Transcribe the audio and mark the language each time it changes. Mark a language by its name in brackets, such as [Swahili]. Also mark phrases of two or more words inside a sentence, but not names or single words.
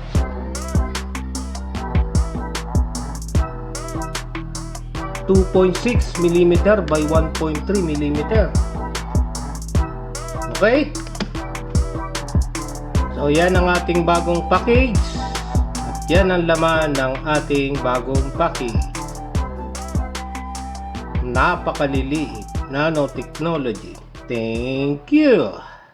[English] 2.6 millimeter by 1.3 millimeter. Okay? [Filipino] So yan ang ating bagong package. At yan ang laman ng ating bagong package. Napakaliliit. Nanotechnology. [English] Thank you.